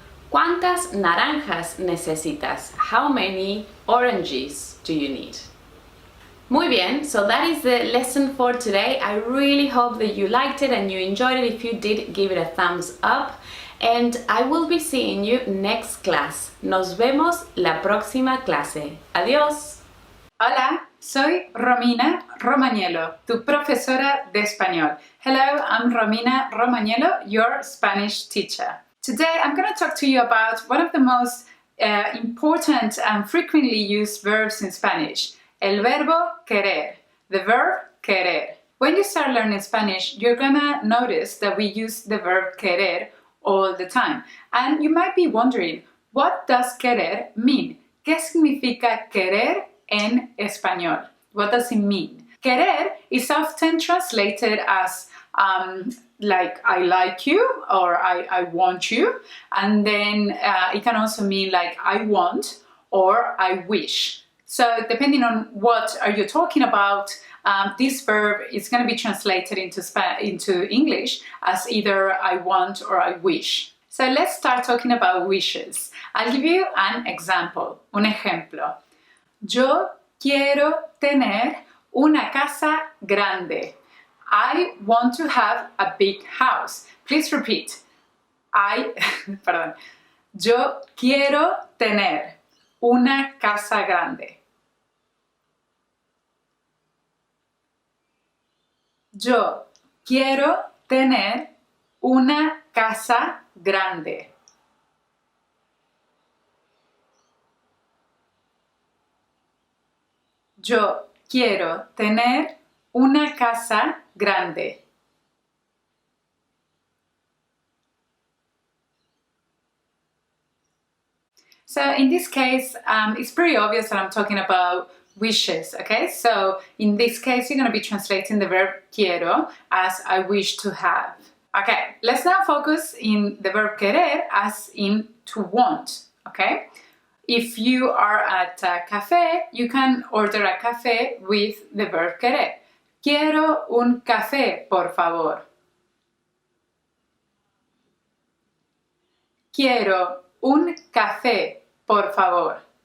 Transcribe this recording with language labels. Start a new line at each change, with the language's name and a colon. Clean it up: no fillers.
Spanish: ¿Cuántas naranjas necesitas?
English: How many oranges do you need?
Spanish: Muy bien,
English: so that is the lesson for today. I really hope that you liked it and you enjoyed it. If you did, give it a thumbs up. And I will be seeing you next class.
Spanish: Nos vemos la próxima clase. Adiós. Hola, soy Romina Romagnolo, tu profesora de español.
English: Hello, I'm Romina Romagnolo, your Spanish teacher. Today I'm going to talk to you about one of the most important and frequently used verbs in Spanish,
Spanish: el verbo querer,
English: the verb querer. When you start learning Spanish, you're going to notice that we use the verb querer all the time. And you might be wondering, what does querer mean?
Spanish: ¿Qué significa querer en español?
English: What does it mean? Querer is often translated as like I like you or I want you, and then it can also mean like I want or I wish. So depending on what are you talking about, this verb is going to be translated into English as either I want or I wish. So let's start talking about wishes. I'll give you an example,
Spanish: un ejemplo. Yo quiero tener una casa grande.
English: I want to have a big house. Please repeat.
Spanish: Perdón. Yo quiero tener una casa grande. Yo quiero tener una casa grande. Yo quiero tener una casa grande.
English: So in this case, it's pretty obvious that I'm talking about wishes, okay? So in this case, you're going to be translating the verb quiero as I wish to have. Okay, let's now focus in the verb querer as in to want, okay? If you are at a cafe, you can order a café with the verb querer.
Spanish: Quiero un café, por favor. Quiero un café, por favor.